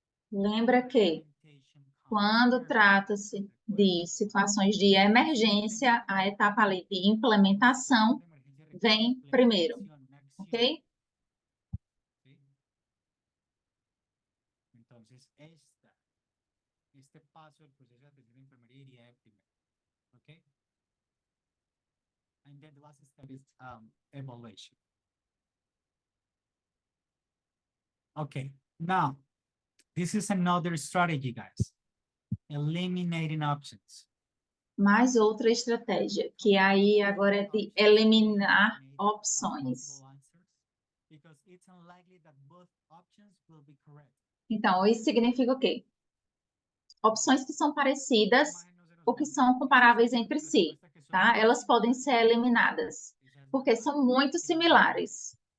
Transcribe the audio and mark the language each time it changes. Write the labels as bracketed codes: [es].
[pt] Lembra que quando trata-se de situações de emergência, a etapa ali de implementação vem primeiro, ok? [es] Entonces, este paso del proceso de atención de enfermería iría de primero, ¿ok? [en] And then the last step is evaluation. Okay, now, this is another strategy, guys. Eliminating options. [pt] Mais outra estratégia, que aí agora é de eliminar opções. [en] Because it's unlikely that both options will be correct. [pt] Então, isso significa o quê? Opções que são parecidas ou que são comparáveis entre si, tá? Elas podem ser eliminadas, porque são muito similares.